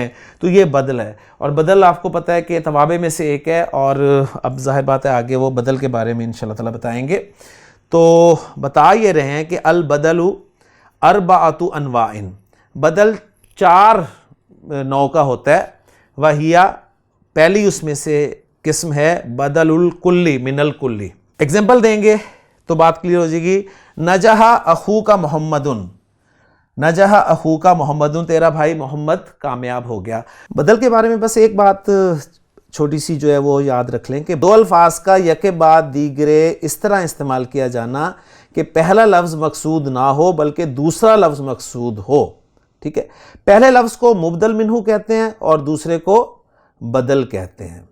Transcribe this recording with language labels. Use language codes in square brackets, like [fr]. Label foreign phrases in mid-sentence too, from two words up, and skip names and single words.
[ur] تو یہ بدل ہے، اور بدل آپ کو پتہ ہے کہ توابع میں سے ایک ہے، اور اب ظاہر بات ہے آگے وہ بدل کے بارے میں [ar] انشاءاللہ تعالی [ur] بتائیں گے. تو بتا یہ رہے ہیں کہ [ar] البدل اربعۃ انواع، [ur] بدل 4 نوع کا ہوتا ہے. وہیا، پہلی اس میں سے قسم ہے [ar] بدل الکلی من الکلی. [ur] ایگزامپل دیں گے تو بات کلیئر ہو جائے گی. [ar] نجح اخوک محمد، نجح اخوک محمد، [ur] تیرا بھائی محمد کامیاب ہو گیا. بدل کے بارے میں بس ایک بات چھوٹی سی جو ہے وہ یاد رکھ لیں کہ 2 الفاظ کا یکے بعد دیگرے اس طرح استعمال کیا جانا کہ پہلا لفظ مقصود نہ ہو بلکہ دوسرا لفظ مقصود ہو. ٹھیک ہے. پہلے لفظ کو مبدل منہ کہتے ہیں اور دوسرے کو بدل کہتے ہیں.